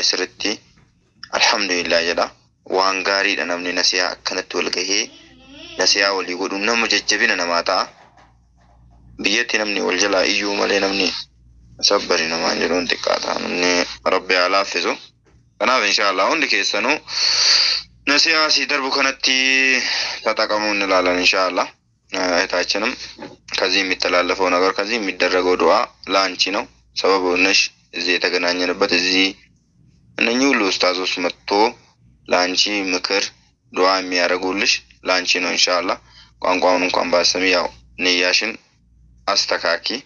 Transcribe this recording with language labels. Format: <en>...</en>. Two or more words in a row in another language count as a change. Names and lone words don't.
<om>sirritti alhamdulillah jedha waan gaariidha namni nasiyaa akkanatti wal gahee nasiyaa walii godhuun nama jajjabina namaa ta'a biyyatti namni wal jalaa iyyuu malee namni sabbari namaan jedhuun xiqqaata namni rabbi haa laaffisu kanaaf inshallah hundi keessanuu nasiyaa si darbu kanatti tataqamuun ilaalan inshallah</om> <am>እህታችንም ከዚህ የሚተላለፈው ነገር ከዚህ የሚደረገው ዱዓ ላንቺ ነው ሰበቡ ነሽ እዚህ የተገናኘንበት እዚህ እነኚህ ሁሉ ኡስታዞች መጥቶ ላንቺ ምክር ዱዓ የሚያደርጉልሽ ላንቺ ነው ኢንሻአላህ ቋንቋውን እንኳን ባሰሚ ያው ንያሽን አስተካኪ</am>